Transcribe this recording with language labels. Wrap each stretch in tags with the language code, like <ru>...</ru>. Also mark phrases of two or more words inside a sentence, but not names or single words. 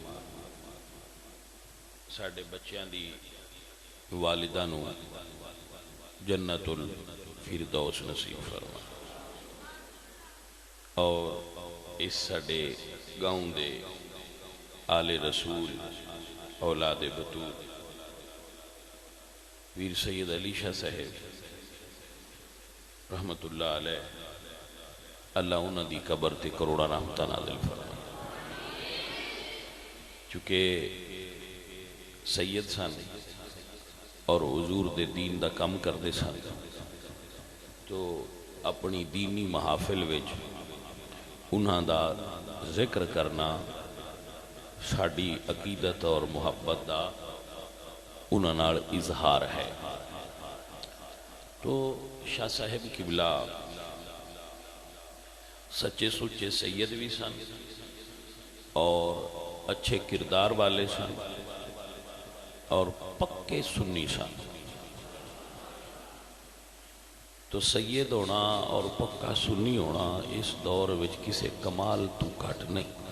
<pa>ساڈے بچیاں دی والدہ نو جنت الفردوس نصیب فرما اور اس ساڈے گاؤں دے آل رسول اولاد بطول ویر سید علی شاہ صاحب</pa> <ar>رحمت اللہ علیہ</ar> <pa>اللہ انہاں دی قبر تے کروڑا رحمتہ نازل فرما چونکہ سید سن اور حضور دے دین دا کم کردے سن تو اپنی دینی محافل وچ انہاں دا ذکر کرنا ساڈی عقیدت اور محبت دا انہاں نال اظہار ہے تو شاہ صاحب قبلہ سچے سچے سید بھی سن اور اچھے کردار والے سن اور پکے سنی سن تو سید ہونا اور پکا سنی ہونا اس دور وچ کسے کمال تو گھٹ نہیں</pa>